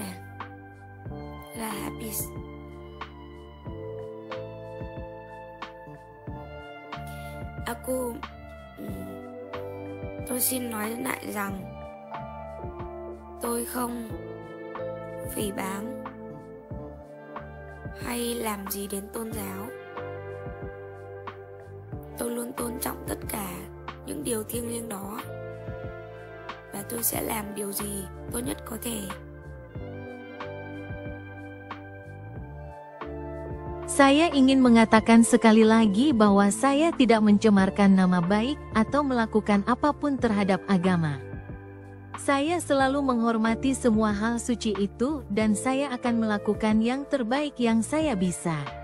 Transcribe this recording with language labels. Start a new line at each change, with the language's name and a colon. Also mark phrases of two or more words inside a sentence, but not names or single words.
Indonesian: Lah habis.
Vietnamese: Tôi xin nói lại rằng tôi không phỉ báng hay làm gì đến tôn giáo. Tôi luôn tôn trọng tất cả những điều thiêng liêng đó. Và tôi sẽ làm điều gì tốt nhất có thể.
Indonesian: Saya ingin mengatakan sekali lagi bahwa saya tidak mencemarkan nama baik atau melakukan apapun terhadap agama. Saya selalu menghormati semua hal suci itu dan saya akan melakukan yang terbaik yang saya bisa.